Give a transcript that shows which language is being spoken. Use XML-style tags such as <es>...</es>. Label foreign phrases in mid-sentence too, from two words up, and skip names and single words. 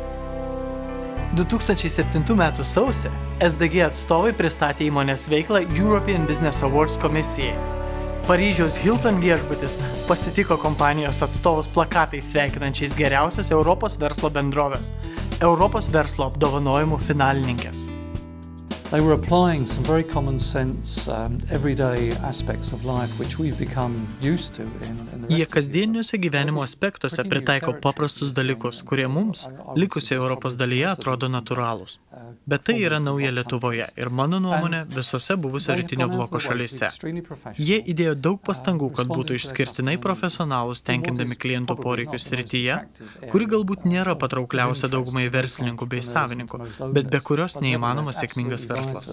<lt>2007 m. sausį SDG atstovai pristatė įmonės veiklą European Business Awards komisijai. Paryžiaus Hilton viešbutis pasitiko kompanijos atstovus plakatais sveikinančiais geriausias Europos verslo bendrovės, Europos verslo apdovanojimų finalininkės.</lt> <en>They were applying some very common sense, everyday aspects of life which we've become used to in the</en> <lt>Jie kasdieniuose gyvenimo aspektuose pritaiko paprastus dalykus, kurie mums, likusioje Europos dalyje, atrodo natūralūs. Bet tai yra nauja Lietuvoje ir, mano nuomonė, visose buvusio rytinio bloko šalyse. Jie įdėjo daug pastangų, kad būtų išskirtinai profesionalūs, tenkindami klientų poreikius srityje, kuri galbūt nėra patraukliausia daugumai verslininkų bei savininkų, bet be kurios neįmanomas sėkmingas verslas.</lt>